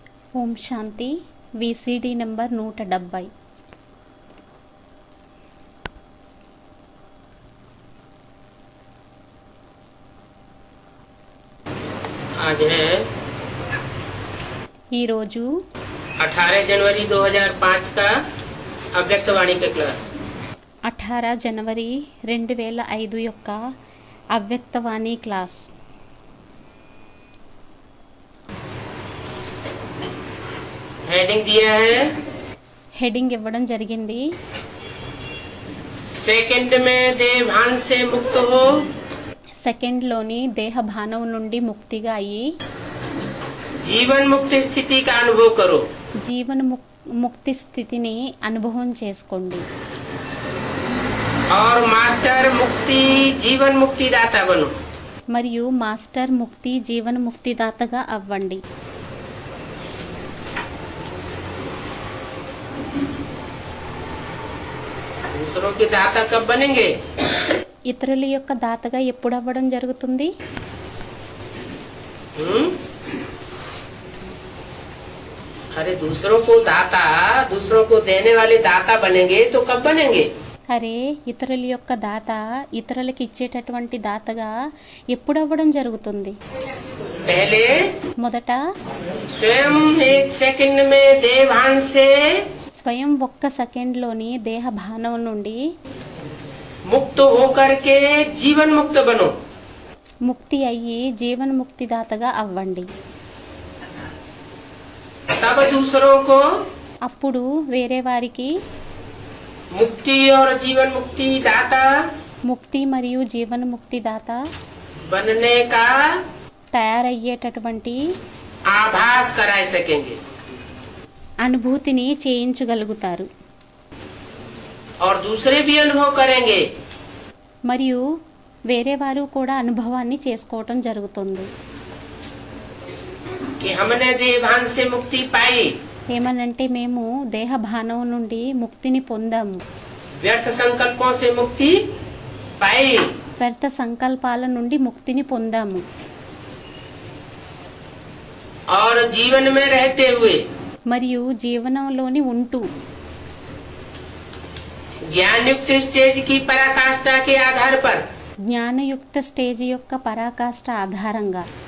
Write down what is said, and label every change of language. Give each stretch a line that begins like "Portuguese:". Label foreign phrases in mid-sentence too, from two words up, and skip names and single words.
Telugu: ఓం శాంతి విసిడి నంబర్ 170।
Hindi: आज है
Telugu: ఈరోజు
Hindi: 18 जनवरी 2005 का अव्यक्तवाणी के क्लास
Telugu: 18 జనవరి 2005 యొక్క అవ్యక్తవాణి క్లాస్।
Hindi: हेडिंग दिया है
Telugu: హెడింగ్ ఇవ్వడం జరిగింది।
Hindi: सेकंड में देहभान से मुक्त हो,
Telugu: సెకండ్లోని దేహ భానం నుండి ముక్తిగా అయ్యి
Hindi: जीवन मुक्त स्थिति का अनुभव करो।
Telugu: జీవన ముక్తి స్థితిని అనుభవం చేసుకోండి
Hindi: और मास्टर मुक्ति जीवन मुक्ति दाता बनो।
Telugu: మరియు మాస్టర్ ముక్తి జీవన ముక్తిదాతగా అవ్వండి।
Hindi: दूसरों के दाता कब बनेंगे?
Telugu: ఇతరుల యొక్క దాతగా ఎప్పుడు అవ్వడం జరుగుతుంది?
Hindi: अरे दूसरों को दाता, दूसरों को देने वाले दाता बनेंगे तो कब बनेंगे?
Telugu: అరే ఇతరుల యొక్క దాత ఇతరులకు ఇచ్చేటటువంటి దాతగా ఎప్పుడు అవ్వడం జరుగుతుంది?
Hindi: पहले
Telugu: మొదట
Hindi: स्वयं एक सेकंड में देहभान से
Telugu: స్వయం ఒక్క సెకండ్లోని దేహ భానం నుండి
Hindi: मुक्त होकर के जीवन मुक्त बनो।
Telugu: ముక్తి అయ్యి జీవన ముక్తిదాతగా అవ్వండి।
Hindi: तब दूसरों को
Telugu: అప్పుడు వేరే వారికి
Hindi: मुक्ति और जीवन मुक्ति दाता
Telugu: ముక్తి మరియు జీవన ముక్తిదాత
Hindi: बनने का
Telugu: తయారయ్యేటటువంటి
Hindi: आभास कराए सकेंगे
Telugu: అనుభూతిని చేయించగలుగుతారు
Hindi: और दूसरे भी अनुभव करेंगे
Telugu: మరియు వేరే వారు కూడా అనుభవాన్ని చేసుకోవటం జరుగుతుంది।
Hindi: कि हमने देहभान से मुक्ति पाई,
Telugu: ఏమనంటే మేము దేహ భానం నుండి ముక్తిని పొందాము,
Hindi: व्यर्थ संकल्पों से मुक्ति पाई
Telugu: వ్యర్థ సంకల్పాల నుండి ముక్తిని పొందాము
Hindi: और जीवन में रहते हुए
Telugu: మరియు జీవనంలోని ఉంటూ
Hindi: ज्ञान युक्त स्टेज की पराकाष्ठा के आधार पर
Telugu: జ్ఞానయుక్త స్టేజ్ యొక్క పరాకాష్ఠ ఆధారంగా